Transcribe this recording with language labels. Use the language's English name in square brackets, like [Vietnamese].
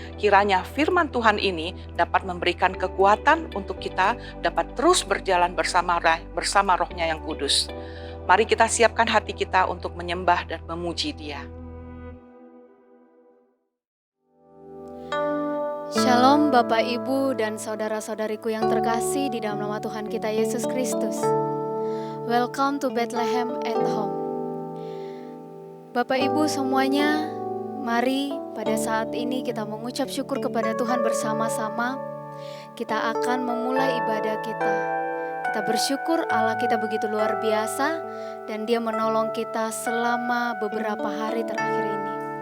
[Indonesian] Kiranya firman Tuhan ini dapat memberikan kekuatan untuk kita dapat terus berjalan bersama Roh-Nya yang kudus. Mari kita siapkan hati kita untuk menyembah dan memuji Dia. Shalom Bapak, Ibu, dan saudara-saudariku yang terkasih di dalam nama Tuhan kita Yesus Kristus. [English] Welcome to Bethlehem at Home. [Indonesian] Bapak Ibu semuanya, mari pada saat ini kita mengucap syukur kepada Tuhan bersama-sama. Kita akan memulai ibadah kita. Kita bersyukur Allah kita begitu luar biasa dan Dia menolong kita selama beberapa hari terakhir ini.